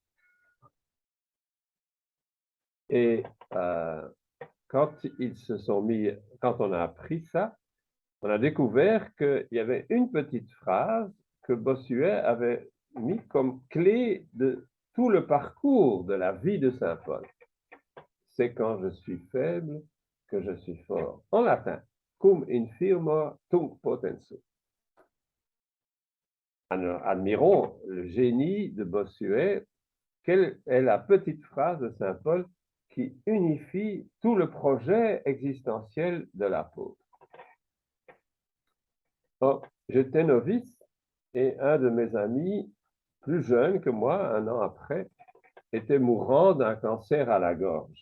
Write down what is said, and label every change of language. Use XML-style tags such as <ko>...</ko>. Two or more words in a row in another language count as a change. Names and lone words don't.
<fr>Et quand ils se sont mis, quand on a appris ça, on a découvert qu'il y avait une petite phrase que Bossuet avait mis comme clé de tout le parcours de la vie de Saint Paul. C'est quand je suis faible que je suis fort. En latin,</fr> <la>cum infirmo tunc potensum.</la> <fr>Admirons le génie de Bossuet. Quelle est la petite phrase de Saint Paul qui unifie tout le projet existentiel de l'apôtre? Or, j'étais novice et un de mes amis, plus jeune que moi, un an après, était mourant d'un cancer à la gorge.</fr>